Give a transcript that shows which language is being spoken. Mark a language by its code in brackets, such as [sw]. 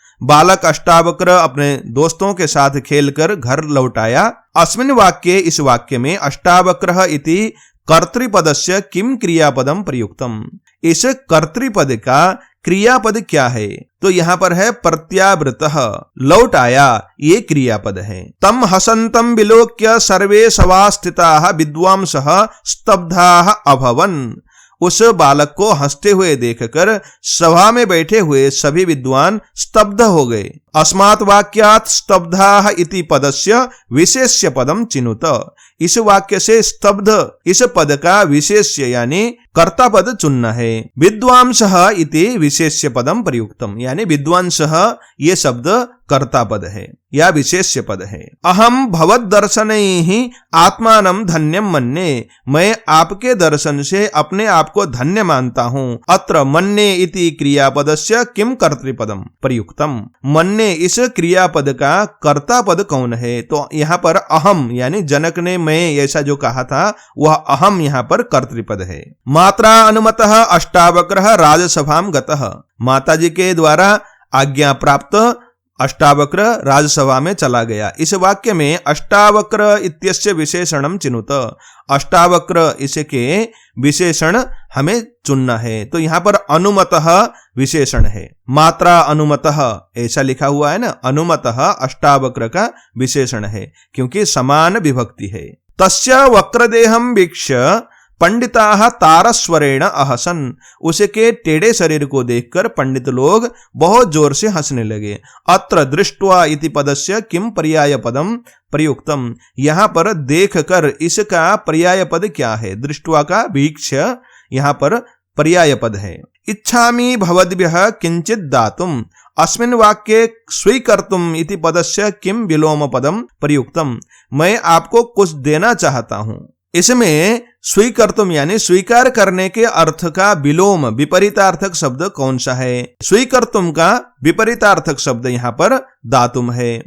[hi] बालक अष्टावक्र अपने दोस्तों के साथ खेलकर घर लौट आया। [sa] अस्मिन् वाक्ये, [hi] इस वाक्य में [sa] अष्टावक्रः इति कर्तृपदस्य किम क्रियापदम प्रयुक्तम। [hi] इस कर्तृपद का क्रियापद क्या है? तो यहाँ पर है प्रत्यावृतः, लौट आया, ये क्रियापद है। [sa] तम हसंतम विलोक्य सर्वे सभास्थिताः विद्वांसः स्तब्धाः अभवन्। [hi] उस बालक को हंसते हुए देखकर सभा में बैठे हुए सभी विद्वान स्तब्ध हो गए। [sa] अस्मात् वाक्यात् स्तब्धाः इति पदस्य विशेष्य पदम चिनुत। [hi] इस वाक्य से स्तब्ध इस पद का विशेष्य यानी कर्ता पद चुनना है। विद्वांसः इति विशेष्य पदम प्रयुक्तम, यानी विद्वांसः ये शब्द कर्ता पद है या विशेष्य पद है। [sa] अहम भवद दर्शनैः आत्मानं धन्यम मन्ये। [hi] मैं आपके दर्शन से अपने आप को धन्य मानता हूँ। [sa] अत्र मन्ये इति क्रियापदस्य किम कर्तृपदम प्रयुक्तम। [hi] मन्ये इस क्रियापद का कर्ता पद कौन है? तो यहाँ पर अहम यानी जनक ने मैं ऐसा जो कहा था वह अहम यहाँ पर कर्तृपद है। [sa] मात्रा अनुमतः अष्टावक्रः राजसभाम गतः। [hi] माताजी के द्वारा आज्ञा प्राप्त अष्टावक्र राजसभा में चला गया। इस वाक्य में [sa] अष्टावक्र इत्यस्य विशेषणम चिनुत। [hi] अष्टावक्र इसके विशेषण हमें चुनना है। तो यहाँ पर अनुमतः विशेषण है। मात्रा अनुमतः ऐसा लिखा हुआ है ना, अनुमतः अष्टावक्र का विशेषण है क्योंकि समान विभक्ति है। [sa] तस्य वक्रदेहं वीक्ष्य पंडिताः तारस्वरेण अहसन। [hi] उसके टेढ़े शरीर को देखकर पंडित लोग बहुत जोर से हंसने लगे। [sa] अत्र दृष्ट्वा इति पदस्य किम पर्याय पदम प्रयुक्तम। [hi] यहाँ पर देखकर इसका पर्याय पद क्या है? दृष्ट्वा का वीक्ष्य यहाँ पर पर्याय पद है। [sa] इच्छामि भवद्भ्यः किंचित दातुम। अस्मिन् वाक्ये स्वीकर्तुम इति पदस्य किम विलोम पदम प्रयुक्तम। [hi] मैं आपको कुछ देना चाहता हूं। इसमें स्वीकर्तुम यानी स्वीकार करने के अर्थ का विलोम विपरीतार्थक शब्द कौन सा है? स्वीकर्तुम का विपरीतार्थक शब्द यहाँ पर दातुम है।